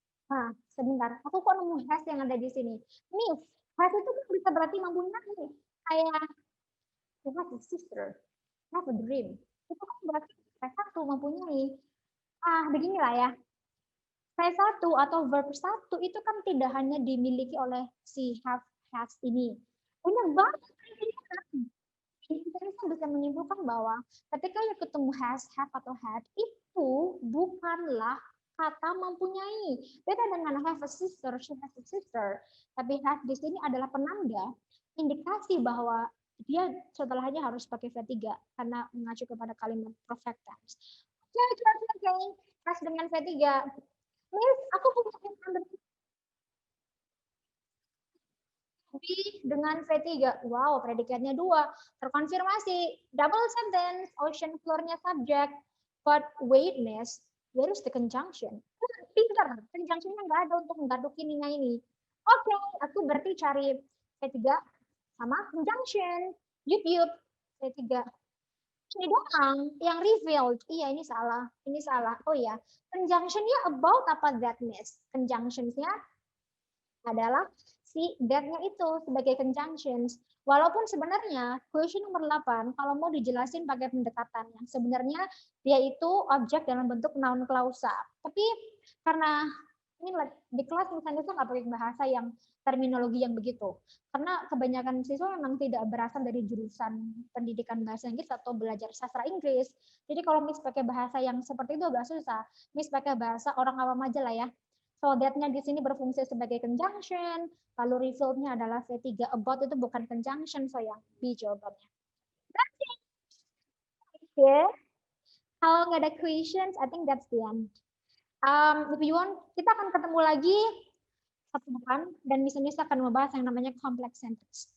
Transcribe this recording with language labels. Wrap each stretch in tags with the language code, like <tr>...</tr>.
<id>Nah, sebentar. Aku kok nemu has yang ada di sini. Miss, has itu kan bisa berarti mempunyai. Kayak,</id> <en>you have a sister, have a dream.</en> <id>Itu kan berarti satu mempunyai. Beginilah ya. V1 atau verb 1 itu kan tidak hanya dimiliki oleh si have, has ini. Banyak banget. Kita bisa menyimpulkan bahwa ketika yang ketemu has, have, atau had, itu bukanlah kata mempunyai. Beda dengan</id> <en>have a sister, she has a sister.</en> <id>Tapi have di sini adalah penanda, indikasi bahwa dia setelahnya harus pakai V3 karena mengacu kepada kalimat perfect tense. Oke. Has dengan V3. Miss, aku punya dengan V3. Wow, predikatnya 2. Terkonfirmasi. Double sentence, ocean floor-nya subject.</id> <en>But wait, Miss, where is the conjunction?</en> <id>Pinter, conjunction-nya nggak ada untuk menggadukin ini. Oke, aku berarti cari V3 sama conjunction. Yup, V3. Ini doang yang revealed. Iya, ini salah. Ini salah. Oh ya, conjunction-nya about apa that, Miss? Conjunction-nya adalah si that-nya itu sebagai conjunctions. Walaupun sebenarnya question nomor 8 kalau mau dijelasin pakai pendekatan yang sebenarnya dia itu objek dalam bentuk noun klausa. Tapi karena ini di kelas misalnya tuh nggak pakai bahasa yang terminologi yang begitu. Karena kebanyakan siswa memang tidak berasal dari jurusan pendidikan bahasa Inggris atau belajar sastra Inggris. Jadi kalau Miss pakai bahasa yang seperti itu agak susah. Miss pakai bahasa orang awam aja lah ya. So that-nya di sini berfungsi sebagai conjunction, lalu result-nya adalah V3 about itu bukan conjunction, so yang B jawabannya.</id> <en>Okay.</en> <id>Kalau nggak ada</id> <en>questions, I think that's the end. If you want,</en> <id>kita akan ketemu lagi Sabtu depan dan misalnya akan membahas yang namanya complex sentence.</id>